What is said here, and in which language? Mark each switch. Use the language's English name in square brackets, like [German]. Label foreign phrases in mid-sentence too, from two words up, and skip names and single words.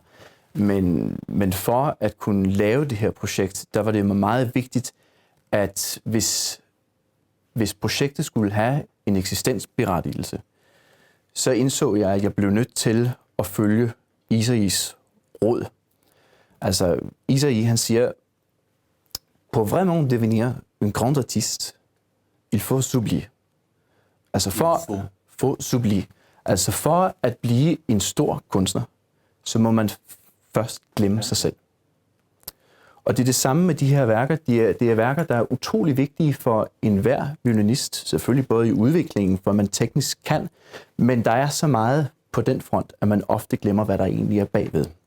[Danish] Men for at kunne lave det her projekt, der var det meget vigtigt, at hvis projektet skulle have en eksistensberettigelse, så indså jeg, at jeg blev nødt til at følge Isaïs råd. Altså, Isaïe, han siger, [French] pour vraiment devenir un grand artiste, il faut s'oublier. [Danish] Altså for at blive en stor kunstner, så må man først glemme sig selv. Og det er det samme med de her værker. Det er værker, der er utrolig vigtige for enhver violinist, selvfølgelig både i udviklingen, for man teknisk kan, men der er så meget på den front, at man ofte glemmer, hvad der egentlig er bagved.